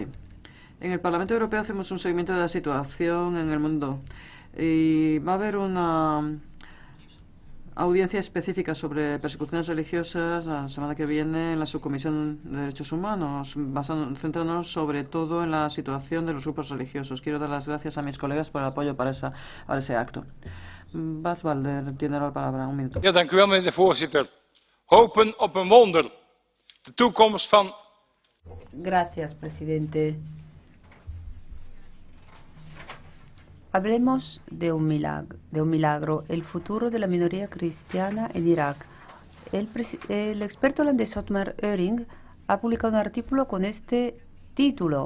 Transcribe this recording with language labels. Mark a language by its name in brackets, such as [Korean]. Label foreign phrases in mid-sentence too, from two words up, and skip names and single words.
[Spanish] En el Parlamento Europeo hacemos un seguimiento de la situación en el mundo y va a haber una audiencia específica sobre persecuciones religiosas la semana que viene en la Subcomisión de Derechos Humanos, centrándonos sobre todo en la situación de los grupos religiosos. Quiero dar las gracias a mis colegas por el apoyo para ese acto. Bas Balder tiene la palabra. Un minuto. [Dutch] Ja, dank u wel, meneer de voorzitter. Hopen op een wonder. De toekomst van... [Spanish] Gracias, presidente. Hablemos de un milagro, el futuro de la minoría cristiana en Irak. El experto holandés Otmar Euring ha publicado un artículo con este título.